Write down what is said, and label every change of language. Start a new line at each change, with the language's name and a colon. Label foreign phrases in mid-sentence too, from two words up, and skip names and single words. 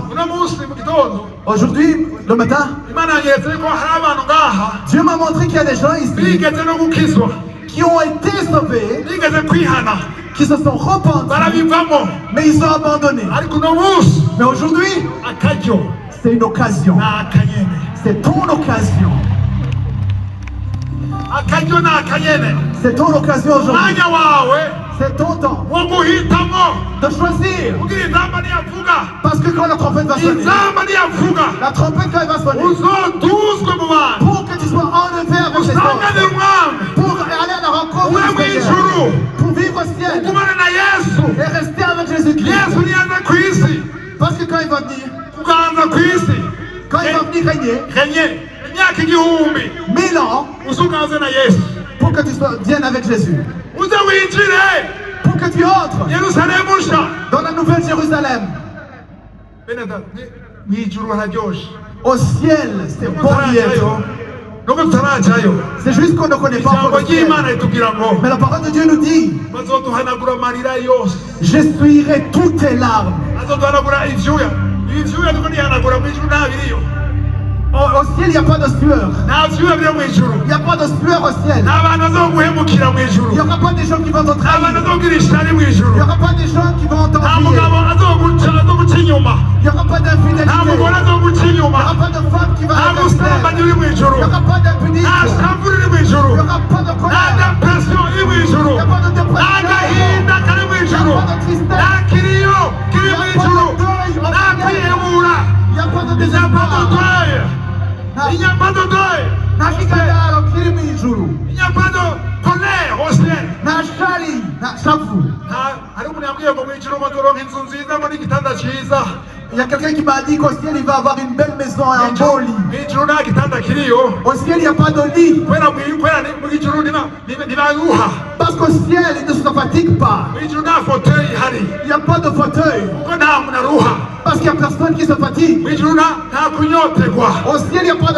Rundi: uno munsi mu gitondo
French: Aujourd'hui, le matin,
Rundi: imana yanyeretse ko hari abantu ngaha
French: Dieu m'a montré qu'il y a des gens ici
Rundi: bigeze no gukizwa
French: qui ont été sauvés,
Rundi: bigeze kwihana
French: qui se sont repentis,
Rundi: barabivamo
French: mais ils ont abandonné.
Rundi: ariko uno munsi
French: Mais aujourd'hui,
Rundi: akaryo
French: c'est une occasion.
Rundi: ni akanyene
French: C'est ton occasion.
Rundi: akaryo ni akanyene
French: C'est ton occasion aujourd'hui.
Rundi: umwanya wawe
French: C'est ton temps
Rundi: wo guhitamo
French: de choisir.
Rundi: kugira inzamba niyavuga
French: Parce que quand la trompette va sonner,
Rundi: inzamba niyavuga
French: la trompette quand elle va sonner,
Rundi: uzoduzwe mu bantu
French: pour que tu sois enlevé avec les
Rundi: usangane
French: autres,
Rundi: umwami
French: pour aller à la rencontre
Rundi: ube
French: du
Rundi: mu
French: Seigneur,
Rundi: ijuru
French: pour vivre au ciel
Rundi: ugumane na yesu
French: et rester avec Jésus-Christ.
Rundi: yesu niyaza ku isi
French: Parce que quand il va venir,
Rundi: kuganza ku isi
French: quand il va venir régner,
Rundi: kenye imyaka igihumbi
French: 1000 ans,
Rundi: uzuganze na yesu
French: pour que tu viennes avec Jésus,
Rundi: uze winjire
French: pour que tu entres
Rundi: yerusalemu nsha
French: dans la nouvelle Jérusalem.
Rundi: bene data mu ijuru hararyoshe
French: Au ciel, c'est bon d'y être.
Rundi: nubwo tutarajayo
French: C'est juste qu'on ne connaît pas encore
Rundi: ijambo
French: le ciel.
Rundi: ry'imana ritubwira ngo
French: Mais la parole de Dieu nous dit,
Rundi: bazoduhanagura amarira yose
French: j'essuierai toutes tes larmes.
Rundi: azoduhanagura ivyuya niko nihanagura mu ijuru nta biriyo
French: Au ciel, il n'y a pas de sueur.
Rundi: nta vyuya biri mu ijuru
French: Il n'y a pas de sueur au ciel.
Rundi: nta bantu bazoguhemukira mu ijuru
French: Il n'y aura pas des gens qui vont te
Rundi: nta bantu
French: trahir.
Rundi: bazogira ishari mu
French: Il
Rundi: ijuru
French: n'y aura pas des gens qui vont
Rundi: nta
French: t'envier.
Rundi: mugabo azoguca inyuma
French: Il n'y aura pas d'infidélité.
Rundi: nta mugore azoguca
French: Il n'y
Rundi: inyuma
French: aura pas de femme qui va
Rundi: nta
French: te
Rundi: busambanyi uri mu
French: Il
Rundi: ijuru
French: n'y aura pas d'impunité.
Rundi: nta shavu riri mu ijuru
French: Il n'y aura pas de
Rundi: nta
French: colère.
Rundi: depression iri mu ijuru
French: Il n'y a pas de
Rundi: nta
French: dépression.
Rundi: gahinda kari mu ijuru nta kiriyo kiri mu ijuru nta kwihebura
French: Il n'y a pas de il n'y a pas de désespoir. deuil il n'y a pas de deuil
Rundi: Na kigayaro kiri mu ijuru.
French: il n'y a pas de colère au ciel
Rundi: Na shari, na shavu. hari umuntu yambwiye ngo mu ijuru bazoronka inzu nziza ngo n'igitanda cyiza
French: Il y a quelqu'un qui m'a dit qu'au ciel, il va avoir une belle maison et un beau lit.
Rundi: mu ijuru nta gitanda kiriyo
French: Au ciel, il n'y a pas de lit.
Rundi: kubera mu ijuru ntibaruha
French: Parce qu'au ciel, il ne se fatigue pas.
Rundi: mu ijuru nta fauteuil ihari
French: Il n'y a pas de fauteuil.
Rundi: kuko nta muntu aruha
French: Parce qu'il n'y a personne qui se fatigue.
Rundi: mu ijuru nta kunyotegwa
French: Au ciel, il n'y a pas de